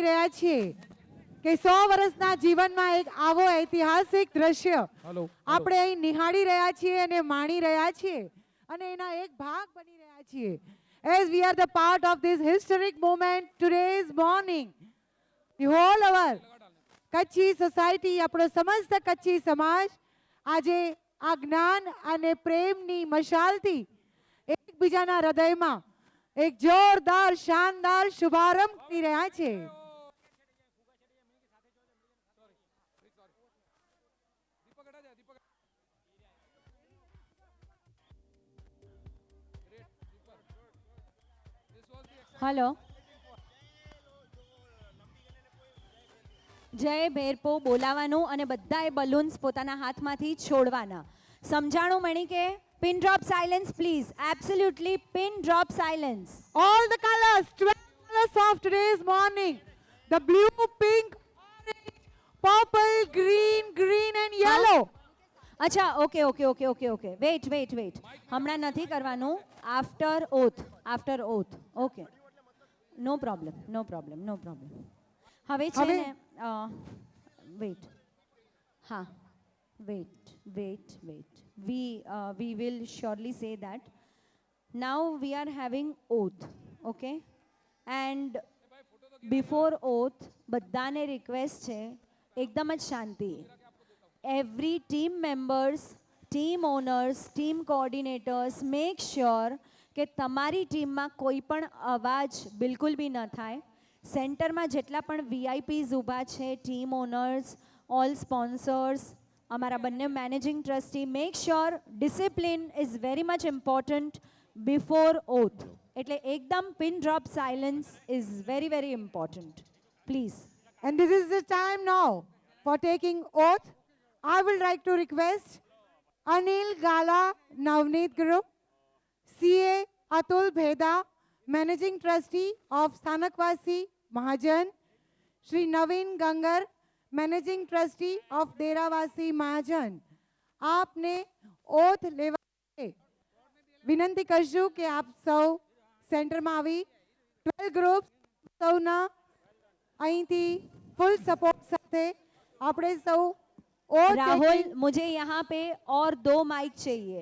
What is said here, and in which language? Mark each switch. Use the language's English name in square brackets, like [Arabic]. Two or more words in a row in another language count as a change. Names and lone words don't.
[Gujarati] રહ્યા છીએ કે 100 વર્ષના જીવનમાં એક આવો ઐતિહાસિક દ્રશ્ય આપણે અહીં નિહાળી રહ્યા છીએ અને માણી રહ્યા છીએ અને એના એક ભાગ બની રહ્યા છીએ. [English] As we are the part of this historic moment today's morning, the whole our [Gujarati] કચ્છી સોસાયટી, આપણો સમસ્ત કચ્છી સમાજ આજે આ જ્ઞાન અને પ્રેમની મશાલથી એકબીજાના હૃદયમાં એક જોરદાર શાનદાર શુભારંભ કરી રહ્યા છે. હલો. જય ભેરપો બોલાવાનું અને બધાએ બલૂન્સ પોતાના હાથમાંથી છોડવાના. સમજાણું મણી કે [English] pin drop silence please, absolutely pin drop silence. All the colors, 12 colors of today's morning, the blue, pink, orange, purple, green and yellow. અચ્છા okay okay okay okay okay wait wait wait [Gujarati] હમણાં નથી કરવાનું. [English] after oath okay. no problem no problem no problem. [Gujarati] હવે છે ને વેઇટ. [English] હા wait wait wait. We will surely say that. Now we are having oath, okay? And before oath, [Gujarati] બધાને રિક્વેસ્ટ છે એકદમ જ શાંતિ. [English] every team members, team owners, team coordinators make sure [Gujarati] કે તમારી ટીમમાં કોઈ પણ અવાજ બિલકુલ બી ન થાય. સેન્ટરમાં જેટલા પણ [English] VIPs [Gujarati] ઊભા છે, [English] team owners, all sponsors, [Gujarati] અમારા બંને [English] managing trustee, make sure discipline is very much important before oath. [Gujarati] એટલે એકદમ [English] pin drop silence is very very important. પ્લીઝ. And this is the time now for taking oath. I would like to request Anil Gala Navneet Group, CA Atul Bheda, Managing Trustee of Stanakwasi Mahajan, Shri Naveen Gangar, Managing Trustee of Deravasi Mahajan. [Gujarati] આપને ઓથ લેવા માટે વિનંતી કરશું કે આપ સૌ સેન્ટરમાં આવી 12 ગ્રુપ્સ સૌના અહીંથી ફૂલ સપોર્ટ સાથે આપણે સૌ ઓથ [Hindi] राहुल, मुझे यहाँ पे और 2 माइक चाहिए.